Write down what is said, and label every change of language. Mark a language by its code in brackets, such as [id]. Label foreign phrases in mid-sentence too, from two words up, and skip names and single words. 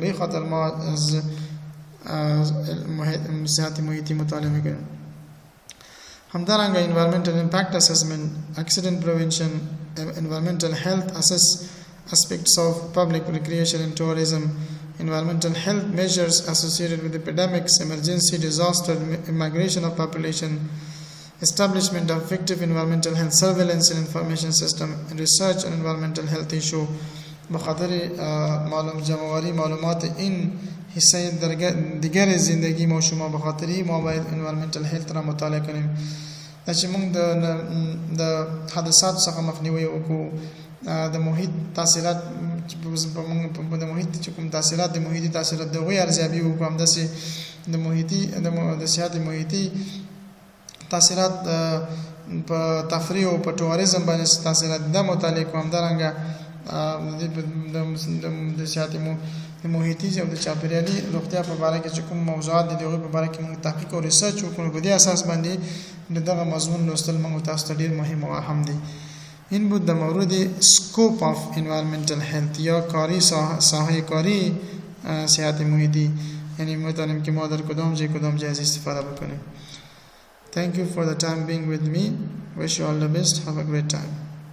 [fa] به خاطر ما از صحت محیطی مطالعه میکنیم. [en] همدارنگه environmental impact assessment, accident prevention, environmental health aspects of public recreation and tourism, environmental health measures associated with epidemics, emergency, disaster, migration of population, establishment of effective environmental health surveillance and information system, and research on environmental health issue. [fa] بخاطر جمع‌آوری معلومات این حصه دیگر زندگی ما شما بخاطری ما باید [en] environmental health [fa] را مطالعه کنیم. [ps] چې موږ د حادثات څخه مخنیوي وکړو، د محیط تاثیرات د محیط چې کوم تاثیرات د محیطي تاثیرات د غوی ارزیابي وکړو، همداسې د محیطي د صحت محیطي تاثیرات په تفریح او په ټوریزم باندې تاثیرات د مطالعه کوم. همدارنګه د صحت محیطي او د چاپیریالي روغتیا په اړه کې چې کوم موضوعات دي دغه په اړه کې موږ تحقیق او ریسرچ وکړو. په دې اساس باندې دغه مضمون لوستل موږ تاسو ته ډیر مهم او اهم دي. [fa] این بود در مورد [en] scope of environmental health [fa] یا کاری ساحه کاری صحت محیطی، یعنی میتونیم که ما در کدام جای از استفاده بکنیم. [en] Thank you for the time being with me. Wish you all the best. Have a great time.